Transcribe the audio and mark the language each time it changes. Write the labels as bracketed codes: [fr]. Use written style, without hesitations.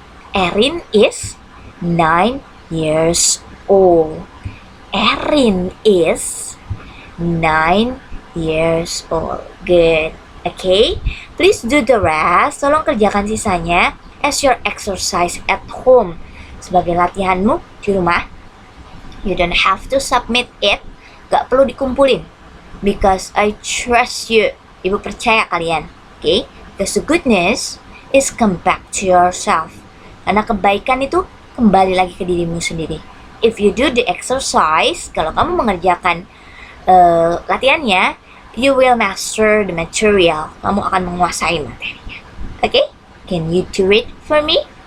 [en] Erin is 9 years old. Erin is 9 years old. Good. Okay? Please do the rest. [id] Tolong kerjakan sisanya [en] as your exercise at home. [id] Sebagai latihanmu di rumah. [en] You don't have to submit it. [id] Gak perlu dikumpulin. [en] Because I trust you. [id] Ibu percaya kalian. Okay? [en] Because the goodness is come back to yourself. [id] Karena kebaikan itu kembali lagi ke dirimu sendiri. [en] If you do the exercise, [id] kalau kamu mengerjakan latihannya, [en] you will master the material. [id] Kamu akan menguasai materinya. [en] Okay? Can you do it for me?